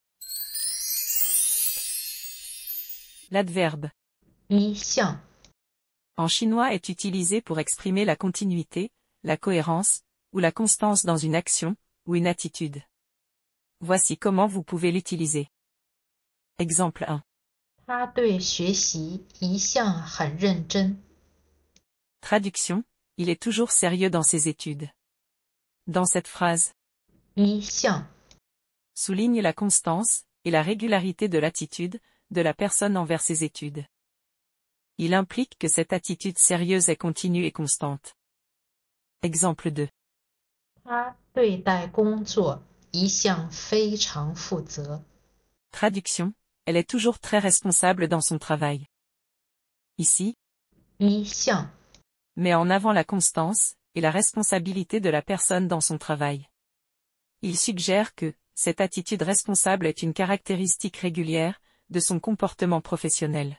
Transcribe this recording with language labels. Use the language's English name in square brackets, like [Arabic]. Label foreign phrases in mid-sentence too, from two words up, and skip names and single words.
[French] L'adverbe [Chinese] 一向 [French] en chinois est utilisé pour exprimer la continuité, la cohérence, ou la constance dans une action, ou une attitude. Voici comment vous pouvez l'utiliser. Exemple 1. [Chinese] 他对学习一向很认真。 [French] Traduction, il est toujours sérieux dans ses études. Dans cette phrase, [Chinese] 一向 [French] souligne la constance, et la régularité de l'attitude, de la personne envers ses études. Il implique que cette attitude sérieuse est continue et constante. Exemple 2. [Chinese] 他对待工作一向非常负责。 [French] Traduction, elle est toujours très responsable dans son travail. Ici, [Chinese] 一向 [French] met en avant la constance, et la responsabilité de la personne dans son travail. Il suggère que, cette attitude responsable est une caractéristique régulière, de son comportement professionnel.